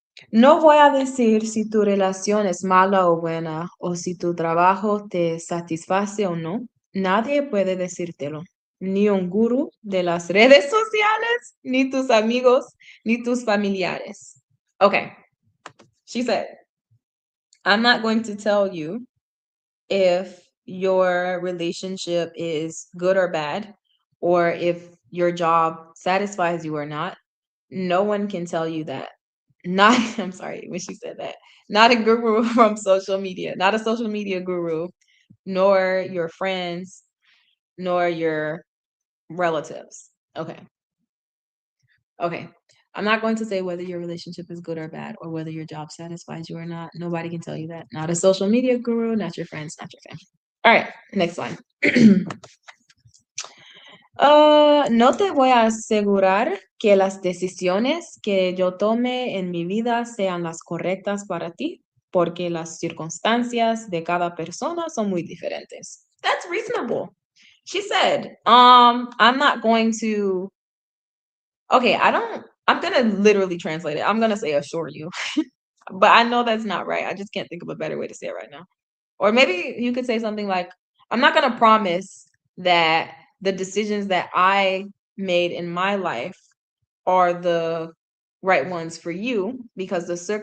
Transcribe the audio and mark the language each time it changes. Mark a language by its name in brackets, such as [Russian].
[Spanish] No voy a decir si tu relación es mala o buena, o si tu trabajo te satisface o no. Nadie puede decírtelo. Ni un gurú de las redes sociales, ni tus amigos, ni tus familiares. [English] Okay. She said, I'm not going to tell you if your relationship is good or bad, or if your job satisfies you or not. No one can tell you that. Not, I'm sorry when she said that. Not a guru from social media, not a social media guru, nor your friends, nor your relatives. Okay. Okay. I'm not going to say whether your relationship is good or bad or whether your job satisfies you or not. Nobody can tell you that. Not a social media guru, not your friends, not your family. All right, next one. [Spanish] No te voy a asegurar que las decisiones que yo tome en mi vida sean las correctas para ti, porque las circunstancias de cada persona son muy diferentes. [English] That's reasonable. She said, I'm not going to, okay, I'm gonna literally translate it. I'm gonna say assure you, but I know that's not right. I just can't think of a better way to say it right now. Or maybe you could say something like, I'm not gonna promise that the decisions that I made in my life are the right ones for you because the